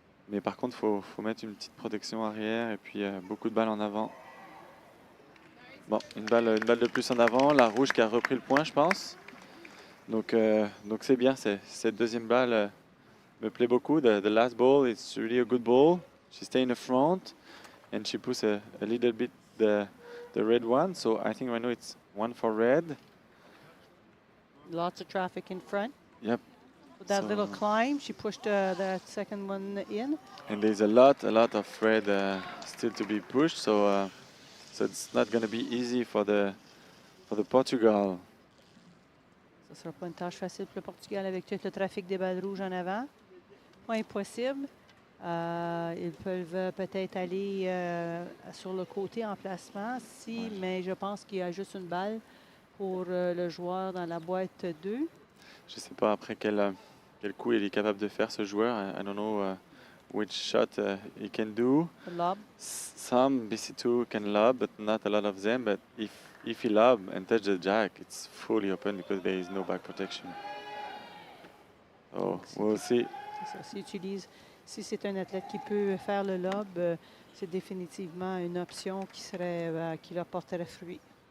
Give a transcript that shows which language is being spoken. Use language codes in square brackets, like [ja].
[fr] Mais par contre, faut mettre une petite protection arrière et puis beaucoup de balles en avant. Bon, une balle de plus en avant. La rouge qui a repris le point, je pense. Donc c'est bien. Cette deuxième balle me plaît beaucoup. [en] The last ball, it's really a good ball. She stay in the front and she puts a little bit the red one. So I think right now it's one for red. Lots of traffic in front. Yep. With that So- little climb, she pushed that second one in. And there's a lot of red still to be pushed. So it's not going to be easy for the Portugal. [fr] Ce ne sera pas une tâche facile pour le Portugal avec tout le trafic des balles rouges en avant. Pas impossible. Ils peuvent peut-être aller sur le côté en placement, Ouais. mais je pense qu'il y a juste une balle pour le joueur dans la boîte 2. Je sais pas après quel coup il est capable de faire ce joueur. [en] I don't know which shot he can do. [fr] Le lob. [en] Some BC2 can lob, but not a lot of them. But if he lob and touch the jack, it's fully open because there is no back protection. So we'll see. [fr] C'est ça. Si c'est un athlète qui peut faire le lob, c'est définitivement une option qui leur porterait fruit.